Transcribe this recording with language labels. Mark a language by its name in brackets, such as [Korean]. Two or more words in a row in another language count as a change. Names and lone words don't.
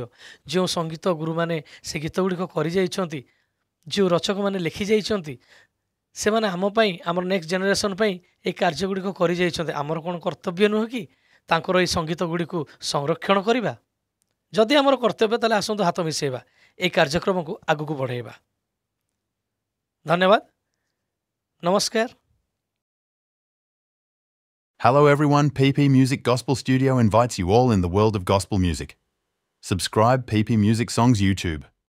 [Odia] ଯେଉଁ ସଙ୍ଗୀତ ଗୁରୁମାନେ ସେ ଗୀତଗୁଡ଼ିକ କରିଯାଇଛନ୍ତି, ଯେଉଁ ରଚକମାନେ ଲେଖିଯାଇଛନ୍ତି, ସେମାନେ ଆମ ପାଇଁ, ଆମର [English] next generation [Odia] ପାଇଁ ଏହି କାର୍ଯ୍ୟଗୁଡ଼ିକ କରିଯାଇଛନ୍ତି। ଆମର କ'ଣ କର୍ତ୍ତବ୍ୟ ନୁହେଁ କି ତାଙ୍କର ଏହି ସଙ୍ଗୀତ ଗୁଡ଼ିକୁ ସଂରକ୍ଷଣ କରିବା? ଯଦି ଆମର କର୍ତ୍ତବ୍ୟ ତାହେଲେ ଆସନ୍ତୁ ହାତ ମିଶାଇବା, ଏହି କାର୍ଯ୍ୟକ୍ରମକୁ ଆଗକୁ ବଢ଼ାଇବା। ଧନ୍ୟବାଦ, ନମସ୍କାର। [English] Hello everyone, PP Music Gospel Studio invites you all in the world of gospel music. Subscribe PP Music Songs YouTube.